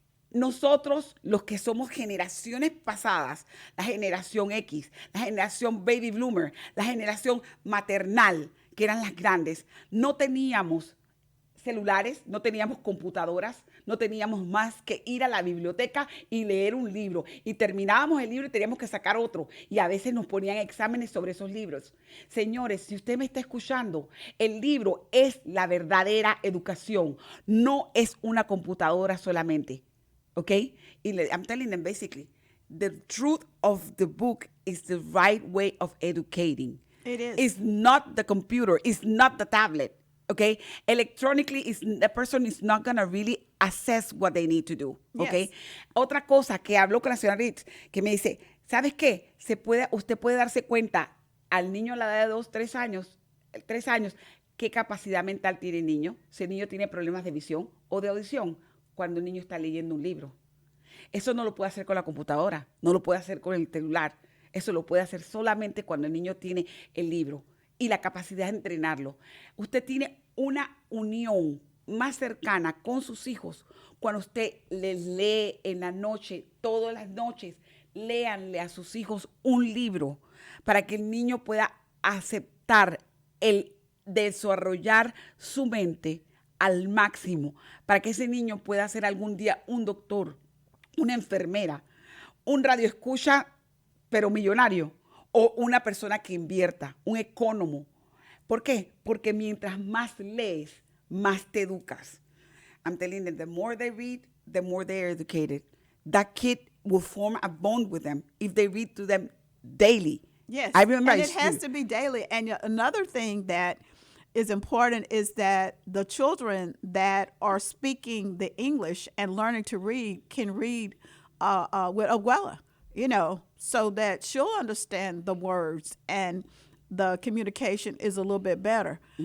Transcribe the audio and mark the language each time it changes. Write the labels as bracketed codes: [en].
[es] Nosotros, los que somos generaciones pasadas, la generación X, la generación baby bloomer, la generación maternal, que eran las grandes, no teníamos celulares, no teníamos computadoras, no teníamos más que ir a la biblioteca y leer un libro. Y terminábamos el libro y teníamos que sacar otro. Y a veces nos ponían exámenes sobre esos libros. Señores, si usted me está escuchando, el libro es la verdadera educación. No es una computadora solamente. Okay? [en] I'm telling them basically, the truth of the book is the right way of educating. It is. It's not the computer. It's not the tablet. Okay? Electronically, the person is not going to really assess what they need to do. Okay? Yes. [es] Otra cosa que habló con la señora Ritz, que me dice, ¿sabes qué? Usted puede darse cuenta al niño a la edad de 2, 3 años, qué capacidad mental tiene el niño. Si el niño tiene problemas de visión o de audición, cuando el niño está leyendo un libro. Eso no lo puede hacer con la computadora, no lo puede hacer con el celular. Eso lo puede hacer solamente cuando el niño tiene el libro y la capacidad de entrenarlo. Usted tiene una unión más cercana con sus hijos cuando usted les lee en la noche, todas las noches, léanle a sus hijos un libro para que el niño pueda aceptar el desarrollar su mente al máximo, para que ese niño pueda ser algún día un doctor, una enfermera, un radioescucha, pero millonario, o una persona que invierta, un ecónomo. ¿Por qué? Porque mientras más lees, más te educas. [en] I'm telling them, the more they read, the more they are educated. That kid will form a bond with them if they read to them daily. Yes, I remember and it has to be daily. And another thing that is important is that the children that are speaking the English and learning to read can read with Abuela, so that she'll understand the words and the communication is a little bit better.